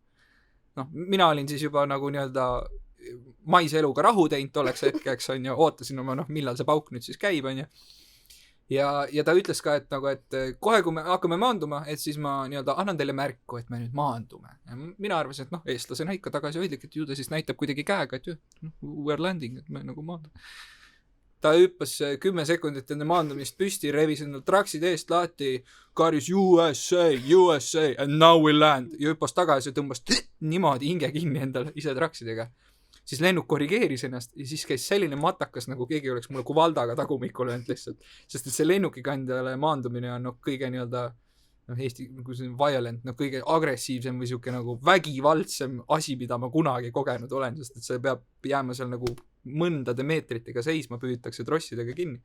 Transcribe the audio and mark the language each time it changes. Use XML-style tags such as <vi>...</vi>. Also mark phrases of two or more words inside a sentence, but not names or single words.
<et>Noh, mina olin siis juba nagu nii-öelda maise eluga rahu teinud tolleks hetkeks, onju, ootasin oma, millal see pauk nüüd siis käib, onju. Ja ta ütles ka, et nagu, et kohe, kui me hakkame maanduma, et siis ma nii-öelda annan teile märku, et me nüüd maandume. Ja mina arvasin, et eestlasena ikka tagasihoidlik, et ju ta siis näitab kuidagi käega, et</et> <en>we are landing,</en> <et>et me nagu maandume. Ta hüppas 10 sekundit enne maandumist püsti, revis endal traksid eest lahti, karjus USA, USA,</et> <en>and now we land.</en> <et>Ja hüppas tagasi ja tõmbas niimoodi hinge kinni endal ise traksidega. Siis lennuk korrigeeris ennast ja siis käis selline matakas, nagu keegi oleks mulle kuvaldaga tagumikul öelnud lihtsalt. Sest et see lennukikandjale maandumine on kõige nii-öelda Eesti violent, kõige agressiivsem või siuke nagu vägivaldsem asi, mida ma kunagi kogenud olen, sest et see peab jääma seal nagu mõndade meetritega seisma, püütakse trossidega kinni.</et>